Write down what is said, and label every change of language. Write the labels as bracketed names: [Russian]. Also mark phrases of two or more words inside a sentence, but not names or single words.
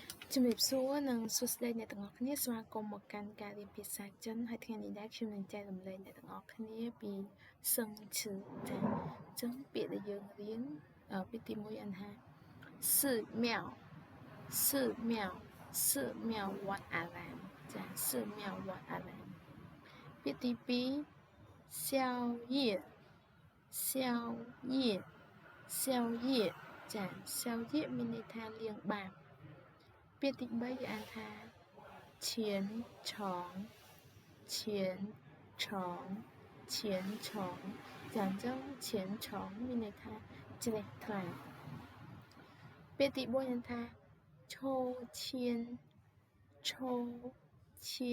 [Khmer] ជំរាបសួរនិងសួស្តីអ្នកទាំងអស់គ្នាស្វាគមន៍មកកាន់ការរៀនភាសាចិនហើយថ្ងៃនេះដែរខ្ញុំនឹងចែករំលែកអ្នកទាំងអស់គ្នាពីសឹងឈឺចាអញ្ចឹងពាក្យដែលយើងរៀនពាក្យទី1អានថា [Chinese] 寺庙寺庙寺庙 [Khmer] វត្តអារាមចា寺庙វត្តអារាមពាក្យទី2 宵 [Chinese] 夜宵夜宵夜 [Khmer] ចា宵夜មានន័យថាលាងបាបពាក្យទី3យើងអានថា [Chinese] 虔诚虔诚虔诚 [Khmer] ចាអញ្ចឹងឈៀនឆងមានន័យថាជ្រះថ្លាពាក្យទី4យើងថា [Chinese] 抽签抽签